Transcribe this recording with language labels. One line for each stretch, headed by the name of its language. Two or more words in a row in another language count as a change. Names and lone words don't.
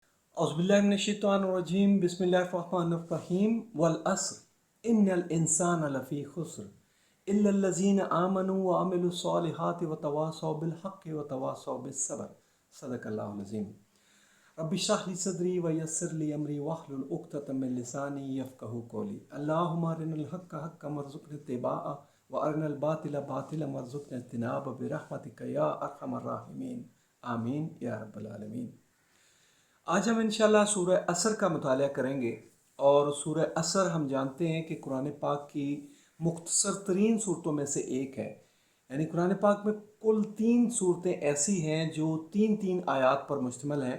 Arabic: أعوذ بالله من الشيطان الرجيم بسم الله الرحمن الرحيم والعصر إن الإنسان لفي خسر إلا الذين آمنوا وعملوا الصالحات وتواصوا بالحق وتواصوا بالصبر صدق الله العظيم. رب اشرح لي صدري ويسر لي أمري واحلل عقدة من لساني يفقهوا قولي. اللهم أرنا الحق حقا وارزقنا اتباعه وأرنا الباطل باطلا وارزقنا اجتنابه برحمتك يا أرحم الراحمين. آمين يا رب العالمين.
Urdu: آج ہم ان شاء اللہ سورہ عصر کا مطالعہ کریں گے. اور سورہ عصر ہم جانتے ہیں کہ قرآن پاک کی مختصر ترین سورتوں میں سے ایک ہے. یعنی قرآن پاک میں کل 3 سورتیں ایسی ہیں جو 3 آیات پر مشتمل ہیں.